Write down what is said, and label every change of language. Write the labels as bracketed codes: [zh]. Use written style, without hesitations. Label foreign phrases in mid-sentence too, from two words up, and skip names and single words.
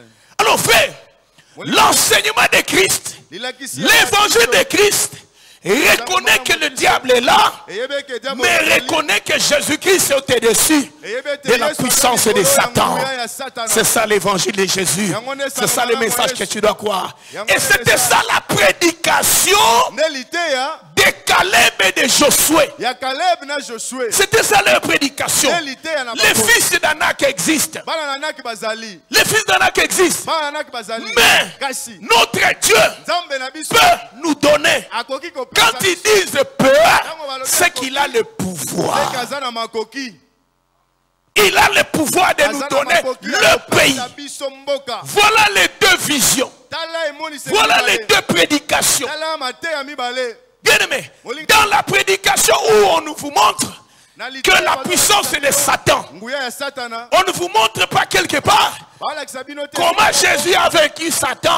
[fr] Alors frère, l'enseignement de Christ, l'évangile de Christ, reconnaît que le diable est là, mais reconnaît que Jésus-Christ est au-dessus de la puissance de Satan. C'est ça l'évangile de Jésus. C'est ça le message que tu dois croire. Et c'était ça la prédication de Caleb Caleb et de Josué. [ln] Ya Caleb na Josué. [fr] C'était ça leur prédication. Les fils d'Anak existent. [ln] Bana Anak bazali. [fr] Les fils d'Anak existent. [ln] Bana Anak bazali. [fr] Mais [ln] Kasi. [fr] notre Dieu [ln] Nzambe na biso [fr] peut nous donner. [ln] akoki ko [fr] Quand ils disent peur, c'est qu'il a le pouvoir. [ln] Kazana makoki. [fr] Il a le pouvoir de nous donner le pays. Voilà les deux visions. Voilà les deux prédications. Bien aimé, dans la prédication où on nous vous montre que la puissance est de Satan, on ne vous montre pas quelque part comment Jésus a vaincu Satan.